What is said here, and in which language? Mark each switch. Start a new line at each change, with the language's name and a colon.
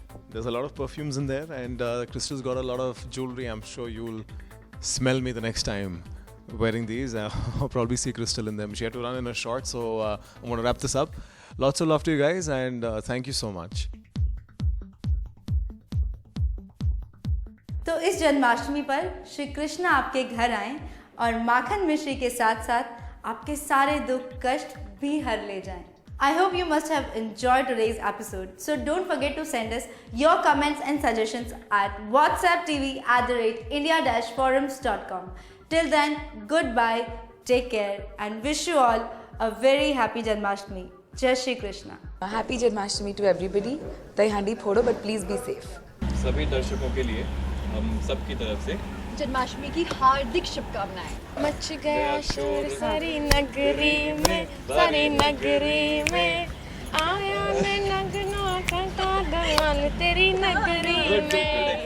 English: There's a lot of perfumes in there, and Crystal's got a lot of jewelry. I'm sure you'll smell me the next time wearing these. I'll probably see Crystal in them. She had to run in a short, so I'm going to wrap this up. Lots of love to you guys, and thank you so much.
Hindi: तो इस जन्माष्टमी पर श्री कृष्ण आपके घर आएं और माखन मिश्री के साथ साथ आपके सारे दुख कष्ट भी हर ले जाएं।
English: I hope you must have enjoyed today's episode. So don't forget to send us your comments and suggestions at whatsapptv@india-forums.com. Till then, goodbye, take care, and wish you all a very happy Janmashtami. Jai Shri Krishna. Happy Janmashtami to everybody.
Hindi: Dahi handi phodo,
English: but please be safe.
Hindi: सभी दर्शकों के लिए हम सबकी तरफ से जन्माष्टमी की हार्दिक शुभकामनाएं। मच गया शोर सारी नगरी में, सारी नगरी में आया मैं नगनों का दयाल तेरी नगरी में।